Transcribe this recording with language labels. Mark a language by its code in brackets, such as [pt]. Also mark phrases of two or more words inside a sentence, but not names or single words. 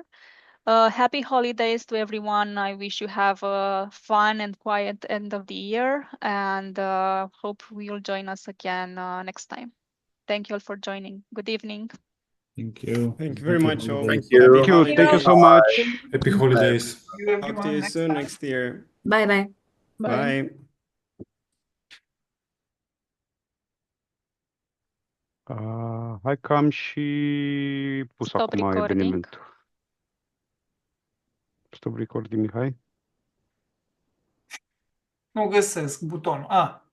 [en] Happy holidays to everyone. I wish you have a fun and quiet end of the year, and hope you'll join us again next time. Thank you all for joining. Good evening. Thank you. Thank you very much, all. Thank you. Happy holidays. Thank you so much. Happy holidays. Talk to you soon next year. Bye-bye. Bye. [ro] Hai că am și pus Stop acum recording. evenimentul. [en] Stop recording, [ro] Mihai. Nu găsesc butonul.